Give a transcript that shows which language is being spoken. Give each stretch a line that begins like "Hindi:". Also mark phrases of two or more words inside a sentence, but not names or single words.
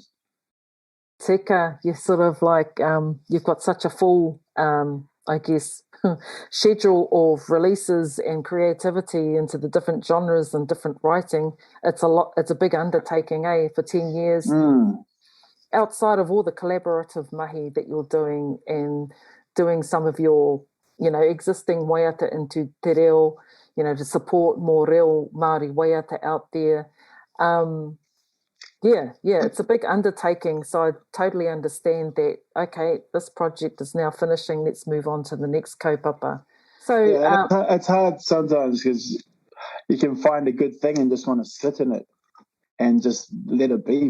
English: Tika, you're sort of like, you've got such a full, schedule of releases and creativity into the different genres and different writing. It's a big undertaking, for 10 years. Outside of all the collaborative mahi that you're doing, and doing some of your, existing waiata into
Māori: te reo,
English: to support more
Māori: reo Māori waiata
English: out there. It's a big undertaking. So I totally understand that, okay, this project is now finishing. Let's move on to the next kaupapa. So it's hard sometimes because you can find a good thing and just want to sit in it and just let it be.